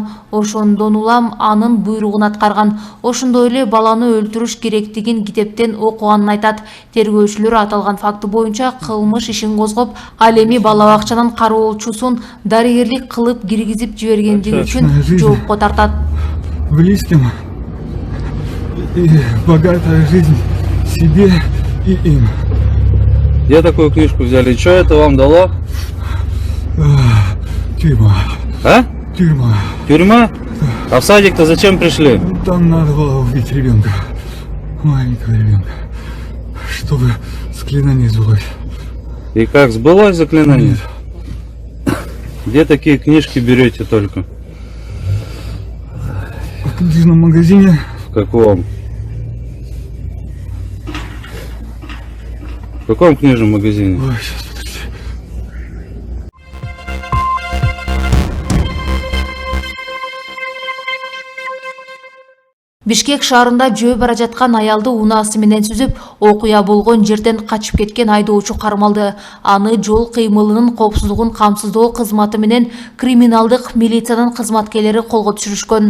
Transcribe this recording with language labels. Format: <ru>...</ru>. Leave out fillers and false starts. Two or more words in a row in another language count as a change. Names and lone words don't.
<ky>Ошондон улам анын буйругун аткарган. Ошондой эле баланы өлтүрүш керектигин китептен окуганын айтат. Тергөөчүлөр аталган факты боюнча кылмыш ишин козгоп, ал эми бала бакчанын кароолчусун дарыгерлик кылып киргизип жибергендиги үчүн жоопко тартат.</ky> <ru>Близким и богатая жизнь себе и им. Где такую книжку взяли? Что это вам дало? Тюрьма. А? Тюрьма. Тюрьма? А в садик-то зачем пришли? Там надо было убить ребенка. Маленького ребенка. Чтобы заклинание сбылось. И как, сбылось заклинание? Нет. Где такие книжки берете только? В книжном магазине. В каком? В каком книжном магазине? Ой, сейчас, подожди.</ru> <ky>Бишкек шаарында жөө бара жаткан аялды унаасы менен сүзүп, окуя болгон жерден качып кеткен айдоочу кармалды. Аны жол кыймылынын коопсуздугун камсыздоо кызматы менен криминалдык милициянын кызматкерлери колго түшүрүшкөн.</ky>